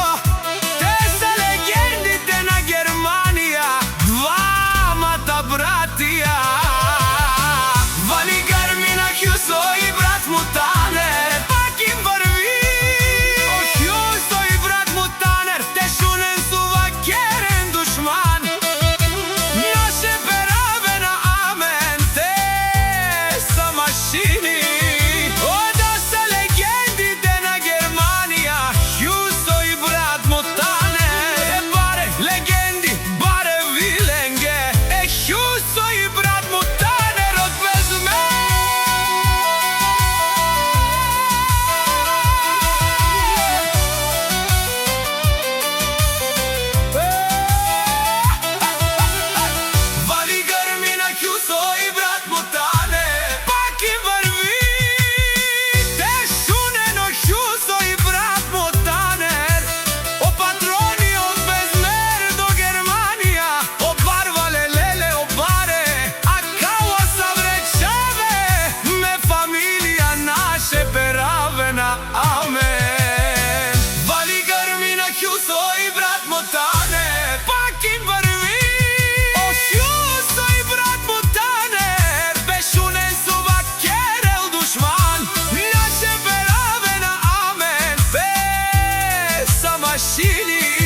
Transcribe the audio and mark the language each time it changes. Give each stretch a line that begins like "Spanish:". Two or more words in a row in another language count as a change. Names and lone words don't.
Bulgarian: Те са легендите на Германия, двамата братия. Вали гърми на Хюсо и брат му Танер, пак им върви. О, Хюсо и брат му Танер,
Romany: те шунен сува керен душман. Наше пераве на амен,
Bulgarian: те са машини. О, да са легендите на Германия, Хюсо и брат му Танер.
Romany: Баре легенди, баре виленге,
Bulgarian: Хюсо и брат му Танер от Безмер. Вали гърми на Хюсо и брат му Танер, пак им върви.
Romany: Те шунено
Bulgarian: Хюсо и брат му Танер. О, патрони от Безмер до Германия.
Romany: О, барвале леле, о, баре, а кала са вречаве. Ме фамилия наше пераве на амен.
Bulgarian: Вали гърми на Хюсо и брат му Танер, пак им върви. О, Хюсо и брат му Танер,
Romany: бешунен сува керел душман. Наше пераве на амен,
Bulgarian: те са машини.